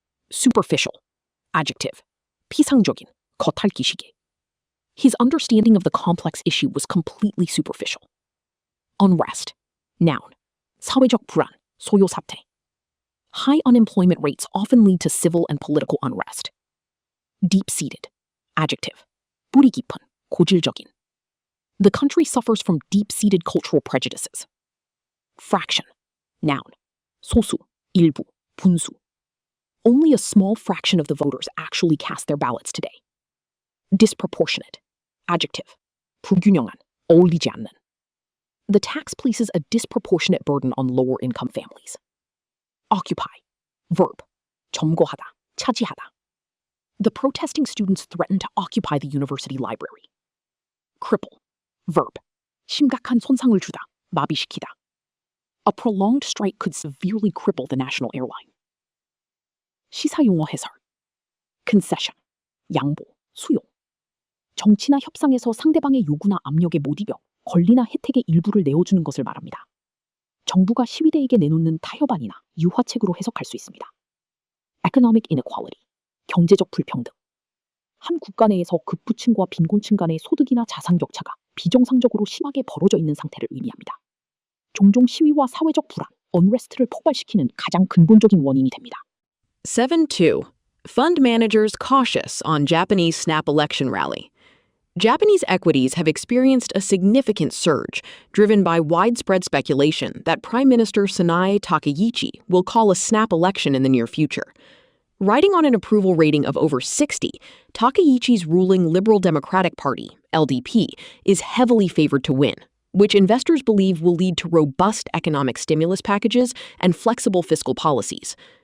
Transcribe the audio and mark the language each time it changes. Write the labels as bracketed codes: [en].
[en] Superficial. Adjective. [ko] 피상적인, 겉핥기식의. [en] His understanding of the complex issue was completely superficial. Unrest. Noun. [ko] 사회적 불안, 소요 사태. [en] High unemployment rates often lead to civil and political unrest. Deep-seated. Adjective. [ko] 뿌리 깊은, 고질적인. [en] The country suffers from deep-seated cultural prejudices. Fraction. Noun. [ko] 소수, 일부, 분수. [en] Only a small fraction of the voters actually cast their ballots today. Disproportionate. Adjective. [ko] 불균형한, 어울리지 않는. [en] The tax places a disproportionate burden on lower-income families. Occupy. Verb. [ko] 점거하다, 차지하다. [en] The protesting students threatened to occupy the university library. Cripple. Verb. [ko] 심각한 손상을 주다, 마비시키다. [en] A prolonged strike could severely cripple the national airline. [ko] 시사용어 해설. Concession. 양보, 수용. 정치나 협상에서 상대방의 요구나 압력에 못 이겨 권리나 혜택의 일부를 내어주는 것을 말합니다. 정부가 시위대에게 내놓는 타협안이나 유화책으로 해석할 수 있습니다. [en] Economic inequality. [ko] 경제적 불평등. 한 국가 내에서 극부층과 빈곤층 간의 소득이나 자산 격차가 비정상적으로 심하게 벌어져 있는 상태를 의미합니다. 종종 시위와 사회적 불안, unrest를 폭발시키는 가장 근본적인 원인이 됩니다. 7.2. [en] Fund managers cautious on Japanese snap election rally. Japanese equities have experienced a significant surge, driven by widespread speculation that Prime Minister Sanae Takeuchi will call a snap election in the near future. Riding on an approval rating of over 60, Takeuchi's ruling Liberal Democratic Party, LDP, is heavily favored to win, which investors believe will lead to robust economic stimulus packages and flexible fiscal policies.